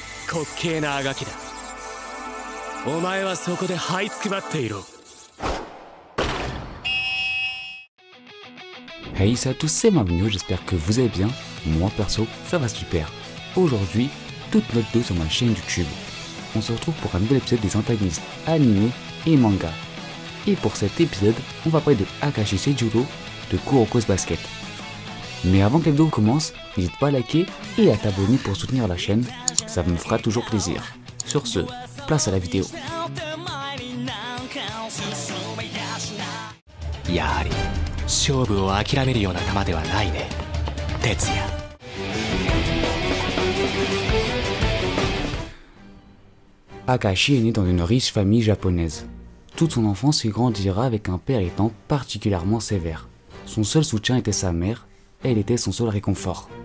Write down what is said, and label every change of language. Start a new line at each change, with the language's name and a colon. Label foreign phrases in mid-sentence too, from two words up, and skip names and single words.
Japanese: 滑稽なあがきだ。お前はそこで這いつくばっていろ。
French: Hey, salut à tous, c'est Mavigno, j'espère que vous allez bien. Moi perso, ça va super. Aujourd'hui, toute notre vidéo sur ma chaîne YouTube. On se retrouve pour un nouvel épisode des antagonistes animés et manga. Et pour cet épisode, on va parler de Akashi Seijuro de Kuroko's Basket. Mais avant que la vidéo commence, n'hésite pas à liker et à t'abonner pour soutenir la chaîne, ça me fera toujours plaisir. Sur ce, place à la vidéo.
Japanese: Yari. 勝負を諦めるような球ではないね、哲也。
French: Akashi est né dans une riche famille japonaise. Toute son enfance il grandira avec un père étant particulièrement sévère. Son seul soutien était sa mère, elle était son seul réconfort.